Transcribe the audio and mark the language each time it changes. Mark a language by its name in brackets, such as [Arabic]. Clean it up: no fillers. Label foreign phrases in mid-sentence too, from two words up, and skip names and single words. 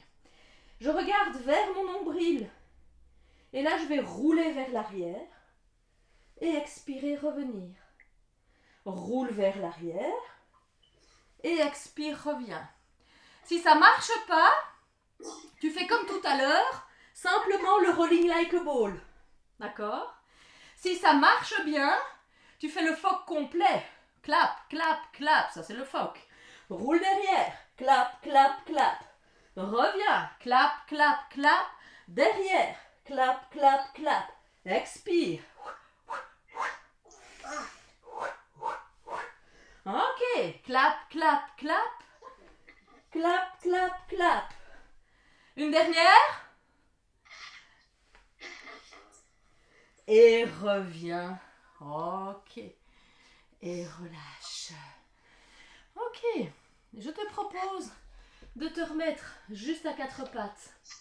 [French] Je regarde vers mon nombril. Et là, je vais rouler vers l'arrière et expirer, revenir. Roule vers l'arrière et expire, reviens. Si ça ne marche pas, tu fais comme tout à l'heure, simplement le [English] rolling like a ball. [French] D'accord? Si ça marche bien, tu fais le phoque complet. Clap, clap, clap. Ça, c'est le phoque. Roule derrière. Clap, clap, clap. Reviens. Clap, clap, clap. Derrière. Clap, clap, clap. Expire. Ok. Clap, clap, clap. Clap, clap, clap. Une dernière. Et reviens. Ok. Et relâche. Ok. Je te propose de te remettre juste à quatre pattes.